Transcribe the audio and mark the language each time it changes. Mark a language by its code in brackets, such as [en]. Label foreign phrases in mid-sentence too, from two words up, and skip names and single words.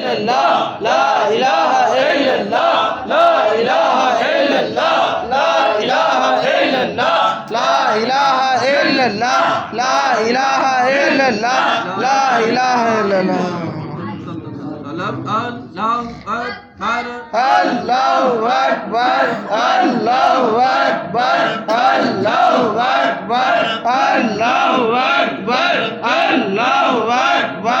[ar] إلا الله، لا إله إلا الله، لا إله إلا الله، لا إله إلا الله، لا إله إلا الله، لا إله إلا الله، لا إله إلا الله. الله أكبر، الله أكبر، الله أكبر، الله أكبر، الله أكبر.